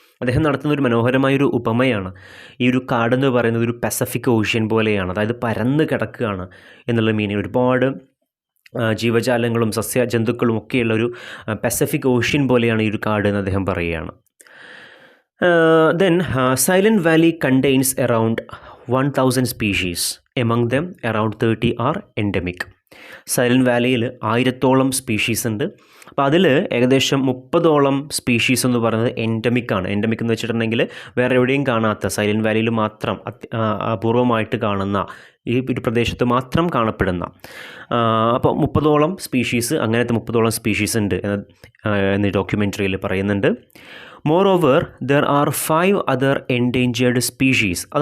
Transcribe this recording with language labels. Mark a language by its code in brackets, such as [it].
[ml] അദ്ദേഹം നടത്തുന്ന ഒരു മനോഹരമായൊരു ഉപമയാണ്, ഈ ഒരു കാടെന്ന് പറയുന്നത് ഒരു പസഫിക് ഓഷ്യൻ പോലെയാണ്, അതായത് പരന്ന് കിടക്കുകയാണ് എന്നുള്ള മീനിങ്. ഒരുപാട് ജീവജാലങ്ങളും സസ്യജന്തുക്കളും ഒക്കെയുള്ളൊരു പസഫിക് ഓഷ്യൻ പോലെയാണ് ഈ ഒരു കാട് എന്ന് അദ്ദേഹം പറയുകയാണ്. [en] Then Silent Valley contains around 1,000 species. Among them, around 30 are endemic. [ml] Silent വാലിയിൽ 1000ഓളം species ഉണ്ട്. അപ്പോൾ അതിൽ ഏകദേശം 30ഓളം സ്പീഷീസ് എന്ന് പറയുന്നത് എൻഡമിക്കാണ്. എൻഡമിക് എന്ന് വെച്ചിട്ടുണ്ടെങ്കിൽ വേറെ എവിടെയും കാണാത്ത, സൈലൻറ്റ് വാലിയിൽ മാത്രം അപൂർവമായിട്ട് കാണുന്ന, ഈ ഒരു പ്രദേശത്ത് മാത്രം കാണപ്പെടുന്ന, അപ്പോൾ 30ഓളം സ്പീഷീസ്, അങ്ങനത്തെ 30ഓളം സ്പീഷീസ് ഉണ്ട് എന്ന് ഡോക്യുമെൻ്ററിയിൽ പറയുന്നുണ്ട്. [en] Moreover, there are 5 other endangered species.